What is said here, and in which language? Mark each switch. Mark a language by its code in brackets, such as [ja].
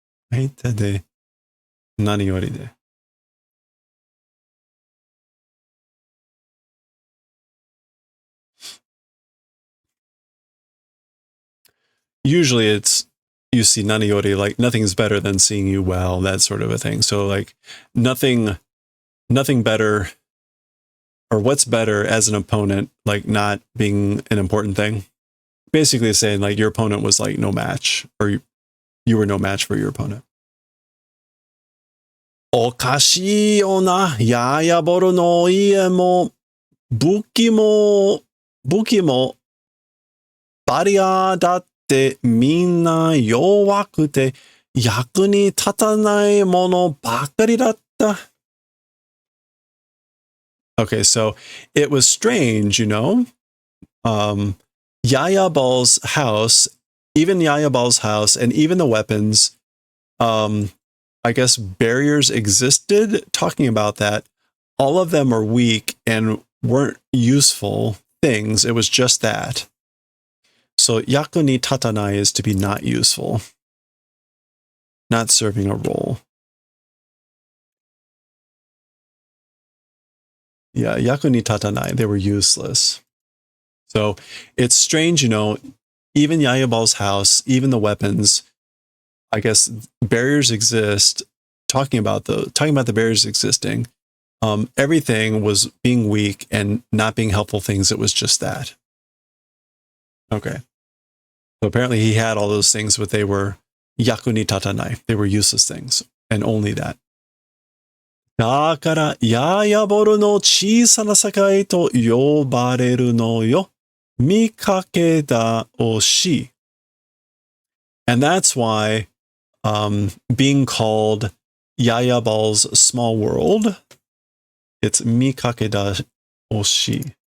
[ja] 相手で何よりで [en] Usually it's you see naniori, like nothing's better than seeing you well, that sort of a thing. So like nothing better, or what's better as an opponent, like not being an important thing. Basically saying like your opponent was like no match, or you were no match for your opponent. [ja] おかしいよな、ややぼるの家も、武器もバリアだってみんな弱くて役に立たないものばかりだった。 [en] Okay, so it was strange, you know. Yaya Ball's house, even Yaya Ball's house, and even the weapons, I guess barriers existed. Talking about that, all of them are weak and weren't useful things. It was just that. So [ja] yaku ni tatanai [en] is to be not useful, not serving a role. Yeah, [ja] yaku ni tatanai, [en] they were useless. So it's strange, you know, even Yaya Ball's house, even the weapons, I guess barriers exist. Talking about the barriers existing, everything was being weak and not being helpful things. It was just that. Okay. So apparently he had all those things, but they were [ja] yaku ni tatanai. [en] They were useless things, and only that. [ja] だから、ややぼるの小さな世界と呼ばれるのよ。見かけ倒し。 [en] And that's why being called Yaya Ball's small world, it's mikakedaoshi.